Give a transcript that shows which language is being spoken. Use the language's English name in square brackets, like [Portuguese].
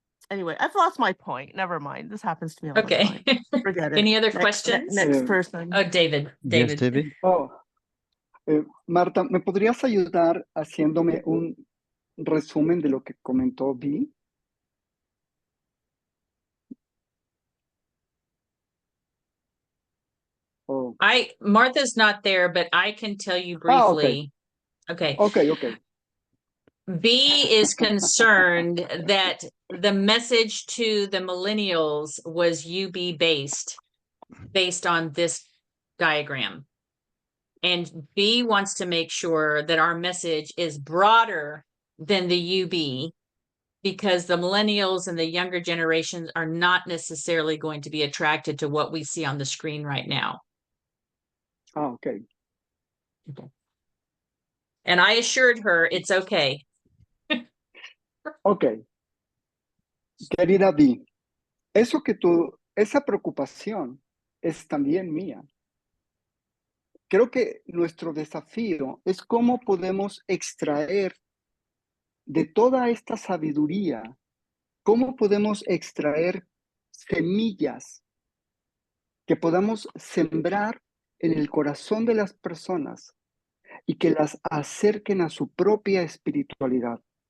[English] Anyway, I've lost my point. Never mind. This happens to me all the time. Forget it. Any other questions? Next person. Oh, David. Yes, David. [Spanish] Oh, Marta, ¿me podrías ayudar haciéndome un resumen de lo que comentó Vi? Oh. [English] Martha's not there, but I can tell you briefly. Okay. B is concerned that the message to the millennials was UB based on this diagram. And B wants to make sure that our message is broader than the UB, because the millennials and the younger generations are not necessarily going to be attracted to what we see on the screen right now. Okay. And I assured her it's okay. Ok. [Spanish] Querida Vi, esa preocupación es también mía. Creo que nuestro desafío es cómo podemos extraer de toda esta sabiduría, cómo podemos extraer semillas que podamos sembrar en el corazón de las personas y que las acerquen a su propia espiritualidad.